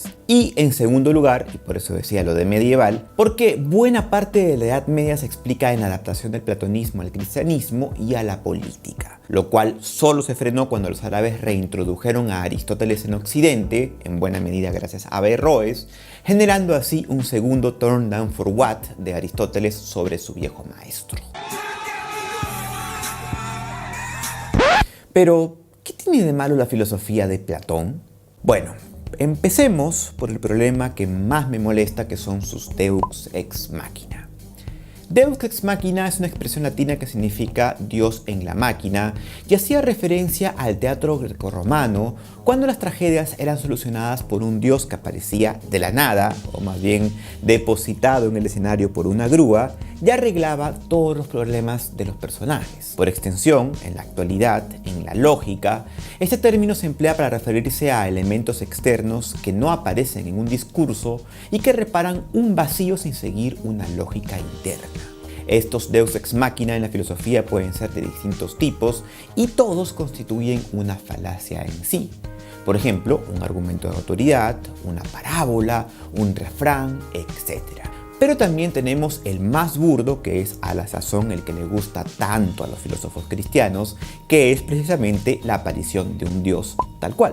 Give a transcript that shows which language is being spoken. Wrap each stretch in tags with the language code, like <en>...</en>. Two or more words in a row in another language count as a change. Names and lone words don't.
<es>Y en segundo lugar, y por eso decía lo de medieval, porque buena parte de la Edad Media se explica en la adaptación del platonismo al cristianismo y a la política, lo cual solo se frenó cuando los árabes reintrodujeron a Aristóteles en Occidente, en buena medida gracias a Averroes, generando así un segundo</es> <en>turn down for what</en> <es>de Aristóteles sobre su viejo maestro. Pero, ¿qué tiene de malo la filosofía de Platón? Bueno, empecemos por el problema que más me molesta, que son sus</es> <la>Deus ex machina. Deus ex machina</la> <es>es una expresión latina que significa Dios en la máquina y hacía referencia al teatro grecorromano cuando las tragedias eran solucionadas por un dios que aparecía de la nada, o más bien depositado en el escenario por una grúa, y arreglaba todos los problemas de los personajes. Por extensión, en la actualidad, en la lógica, este término se emplea para referirse a elementos externos que no aparecen en un discurso y que reparan un vacío sin seguir una lógica interna. Estos</es> <la>deus ex machina</la> <es>en la filosofía pueden ser de distintos tipos y todos constituyen una falacia en sí. Por ejemplo, un argumento de autoridad, una parábola, un refrán, etc. Pero también tenemos el más burdo, que es a la sazón el que le gusta tanto a los filósofos cristianos, que es precisamente la aparición de un dios tal cual.</es>